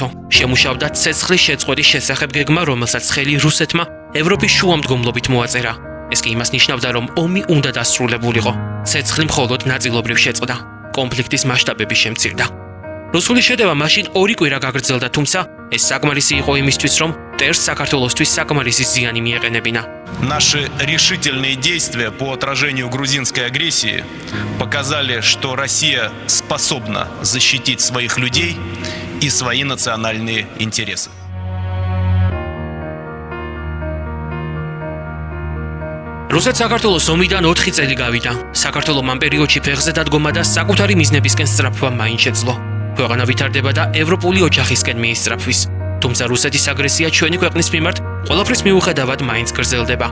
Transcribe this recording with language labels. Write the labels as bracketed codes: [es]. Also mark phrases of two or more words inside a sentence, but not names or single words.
[ka] შემუშავდა ცეცხლის შეწყვეტის შესახებ გეგმა, რომელსაც ხელი რუსეთმა ევროპის შუამდგომლობით მოაწერა. ეს კი იმას ნიშნავდა, რომ ომი უნდა დასრულებულიყო. ცეცხლი მხოლოდ ნაწილობრივ შეწყდა. კონფლიქტის მასშტაბები შემცირდა. რუსული შეტევა მაშინ 2 კვირა გაგრძელდა, თუმცა ეს საკმარისი იყო იმისთვის, რომ ტერს საქართველოსთვის საკმარისი ზიანი მიეყენებინა. [ru] Наши решительные действия по отражению грузинской агрессии показали, что Россия способна защитить своих людей и свои национальные интересы. [ka] რუსეთს საქართველოს ომიდან 4 წელი გავიდა. საქართველოს ამ პერიოდში ფეხზე დადგომა და საკუთარი მიზნებისკენ სწრაფვა მაინც შეძლო. ქვეყანა ვითარდება და ევროპული ოჯახისკენ მიისწრაფვის. თუმცა რუსეთის აგრესია ჩვენი ქვეყნის მიმართ ყველაფრის მიუხედავად მაინც გრძელდება.